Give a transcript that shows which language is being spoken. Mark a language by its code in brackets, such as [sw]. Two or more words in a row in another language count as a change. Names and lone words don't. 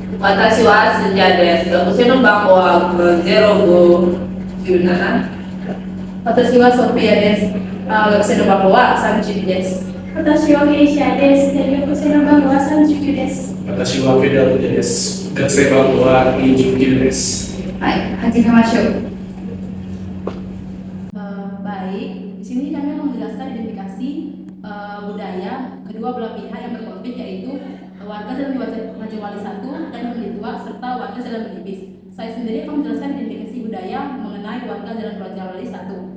[ja] 私はスンジャです。学生の番号は0517。私はソフィアです。学生の番号は32です。私はゲイシアです。学生の番号は39です。私はフェデルです。学生番号は29です。はい、始めましょう。 [id] Baik, di sini kami akan menjelaskan identifikasi budaya kedua belah pihak yang berkonflik, yaitu warga Jalan Raja Wali 1 dan Pemilih 2 serta warga Jalan Belibis. Saya sendiri akan menjelaskan identifikasi budaya mengenai warga Jalan Raja Wali 1.